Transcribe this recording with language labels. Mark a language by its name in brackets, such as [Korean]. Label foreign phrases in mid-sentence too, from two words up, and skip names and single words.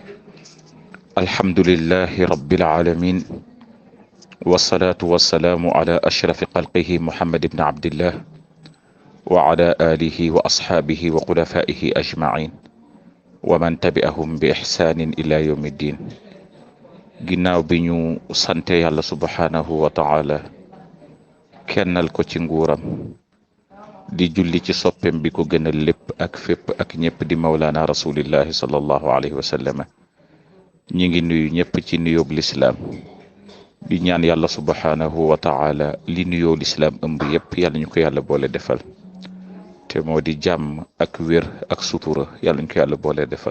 [Arabic] الحمد لله رب العالمين، والصلاة والسلام على أشرف خلقه محمد بن عبد الله وعلى آله وأصحابه وخلفائه أجمعين ومن تبعهم بإحسان إلى يوم الدين. [Wolof] ginnaaw bi ñu sante yàlla [Arabic] سبحانه وتعالى [Wolof] kennal ko ci nguuram di julli ci soppem bi ko gënal lépp ak fépp ak ñëpp di [Arabic] مولانا رسول الله صلى الله عليه وسلم. [Wolof] ñi ngi nuyu ñëpp ci nuyoob lislaam di ñaan yàlla [Arabic] سبحانه وتعالى [Wolof] li nuyoo lislaam ëmb yëpp yàlla ñu ko yàlla boole defal, te moo di jàmm ak wér ak sutura yàlla ñu ko yàlla boole defal.